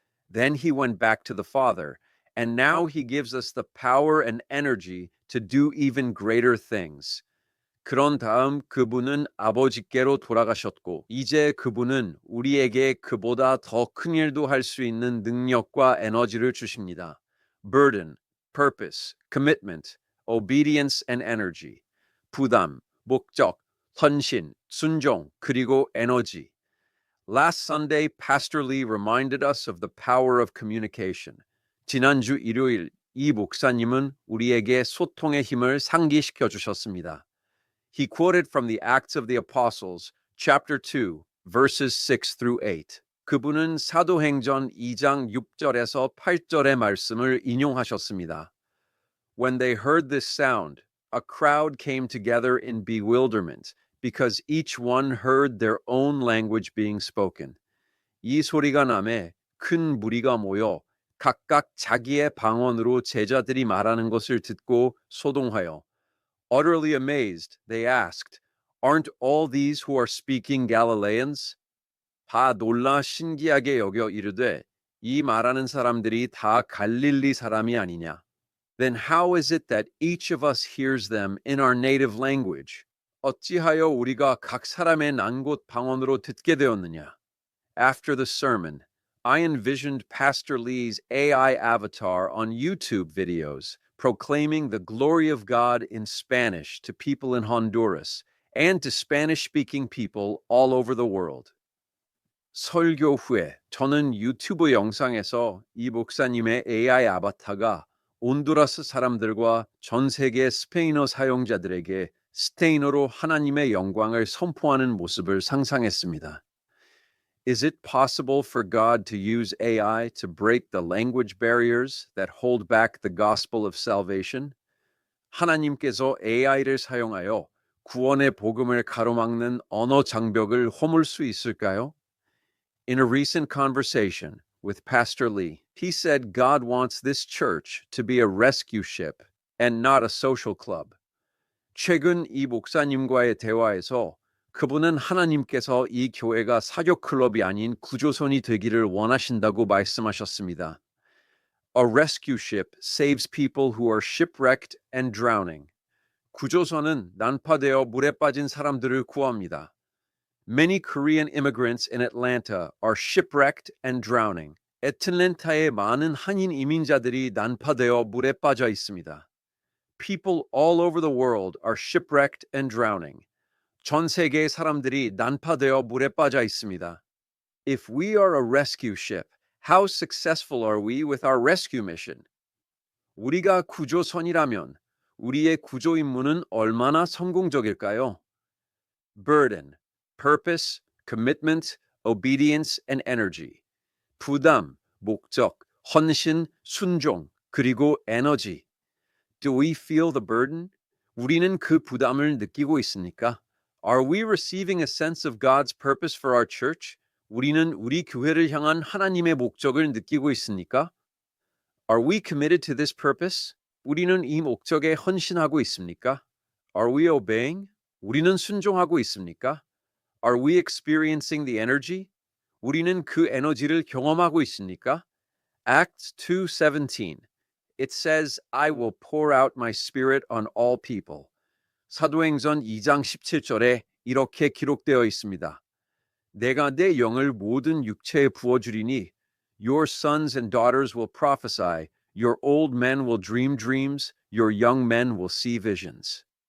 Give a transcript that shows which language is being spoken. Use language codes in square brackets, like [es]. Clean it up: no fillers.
[en] Then he went back to the Father, and now he gives us the power and energy to do even greater things. [ko] 그런 다음 그분은 아버지께로 돌아가셨고, 이제 그분은 우리에게 그보다 더 큰 일도 할 수 있는 능력과 에너지를 주십니다. [en] Burden, purpose, commitment, obedience and energy. [ko] 부담, 목적, 헌신, 순종, 그리고 에너지. [en] Last Sunday, Pastor Lee reminded us of the power of communication. [ko] 지난주 일요일, 이 목사님은 우리에게 소통의 힘을 상기시켜 주셨습니다. [en] He quoted from the Acts of the Apostles, chapter 2, verses 6 through 8. [ko] 그분은 사도행전 2장 6절에서 8절의 말씀을 인용하셨습니다. [en] When they heard this sound, a crowd came together in bewilderment, because each one heard their own language being spoken. [ko] 이 소리가 나매 큰 무리가 모여 각각 자기의 방언으로 제자들이 말하는 것을 듣고 소동하여 [en] Utterly amazed, they asked, Aren't all these who are speaking Galileans? [ko] 다 놀라 신기하게 여겨 이르되 이 말하는 사람들이 다 갈릴리 사람이 아니냐? [en] Then how is it that each of us hears them in our native language? [ko] 어찌하여 우리가 각 사람의 난곳 방언으로 듣게 되었느냐? [en] After the sermon, I envisioned Pastor Lee's AI avatar on YouTube videos proclaiming the glory of God in Spanish to people in Honduras and to Spanish-speaking people all over the world. [ko] 설교 후에 저는 유튜브 영상에서 이 목사님의 AI 아바타가 온두라스 사람들과 전 세계 스페인어 사용자들에게 스페인어로 하나님의 영광을 선포하는 모습을 상상했습니다. [en] Is it possible for God to use AI to break the language barriers that hold back the gospel of salvation? [ko] 하나님께서 AI를 사용하여 구원의 복음을 가로막는 언어 장벽을 허물 수 있을까요? [en] In a recent conversation with Pastor Lee, he said God wants this church to be a rescue ship and not a social club. [ko] 최근 이 목사님과의 대화에서 그분은 하나님께서 이 교회가 사교 클럽이 아닌 구조선이 되기를 원하신다고 말씀하셨습니다. [en] A rescue ship saves people who are shipwrecked and drowning. [ko] 구조선은 난파되어 물에 빠진 사람들을 구합니다. [en] Many Korean immigrants in Atlanta are shipwrecked and drowning. [ko] 애틀랜타의 많은 한인 이민자들이 난파되어 물에 빠져 있습니다. [en] People all over the world are shipwrecked and drowning. [ko] 전 세계의 사람들이 난파되어 물에 빠져 있습니다. [en] If we are a rescue ship, how successful are we with our rescue mission? [ko] 우리가 구조선이라면 우리의 구조 임무는 얼마나 성공적일까요? [en] Burden, purpose, commitment, obedience, and energy. [ko] 부담, 목적, 헌신, 순종, 그리고 에너지. [en] Do we feel the burden? [ko] 우리는 그 부담을 느끼고 있습니까? [en] Are we receiving a sense of God's purpose for our church? [ko] 우리는 우리 교회를 향한 하나님의 목적을 느끼고 있습니까? [en] Are we committed to this purpose? [ko] 우리는 이 목적에 헌신하고 있습니까? [en] Are we obeying? [ko] 우리는 순종하고 있습니까? [en] Are we experiencing the energy? [ko] 우리는 그 에너지를 경험하고 있습니까? [en] Acts 2:17. It says, I will pour out my spirit on all people. [ko] 사도행전 2장 17절에 이렇게 기록되어 있습니다. 내가 내 영을 모든 육체에 부어주리니 [en] Your sons and daughters will prophesy, your old men will dream dreams, your young men will see visions.